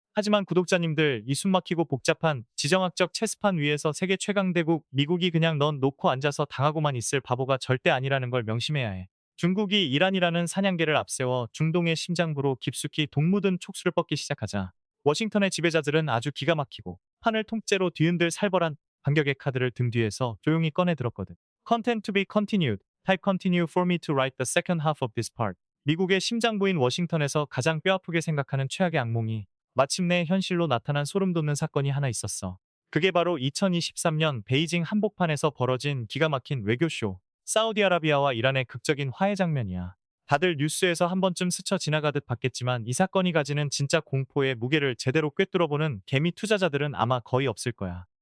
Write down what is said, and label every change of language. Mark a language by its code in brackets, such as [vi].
[ko] 하지만 구독자님들, 이 숨막히고 복잡한 지정학적 체스판 위에서 세계 최강대국 미국이 그냥 넌 놓고 앉아서 당하고만 있을 바보가 절대 아니라는 걸 명심해야 해. 중국이 이란이라는 사냥개를 앞세워 중동의 심장부로 깊숙이 독묻은 촉수를 뻗기 시작하자 워싱턴의 지배자들은 아주 기가 막히고 판을 통째로 뒤흔들 살벌한 반격의 카드를 등 뒤에서 조용히 꺼내 들었거든. [en] Content to be continued. Type continue for me to write the second half of this part. [ko] 미국의 심장부인 워싱턴에서 가장 뼈아프게 생각하는 최악의 악몽이 마침내 현실로 나타난 소름 돋는 사건이 하나 있었어. 그게 바로 2023년 베이징 한복판에서 벌어진 기가 막힌 외교쇼. 사우디아라비아와 이란의 극적인 화해 장면이야. 다들 뉴스에서 한 번쯤 스쳐 지나가듯 봤겠지만 이 사건이 가지는 진짜 공포의 무게를 제대로 꿰뚫어보는 개미 투자자들은 아마 거의 없을 거야.